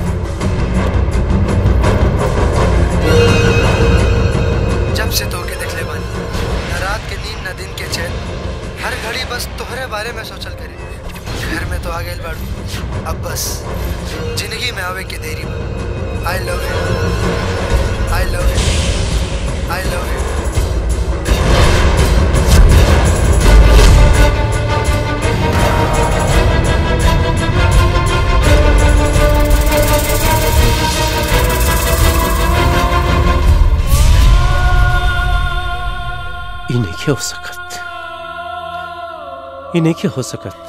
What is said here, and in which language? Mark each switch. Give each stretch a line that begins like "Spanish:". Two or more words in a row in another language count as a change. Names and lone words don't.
Bhojpuri: जब से तोके देखले बानी, न रात के नींद न दिन के चैन, हर घड़ी बस तोहरे बारे में सोचल करे। घर में तो आ गइल बाड़ू, अब बस जिंदगी में आवे के देरी बा।
English: I love you, I love you, I love you.
Bhojpuri: इन्हें हो सकत, इन्हें हो सकत।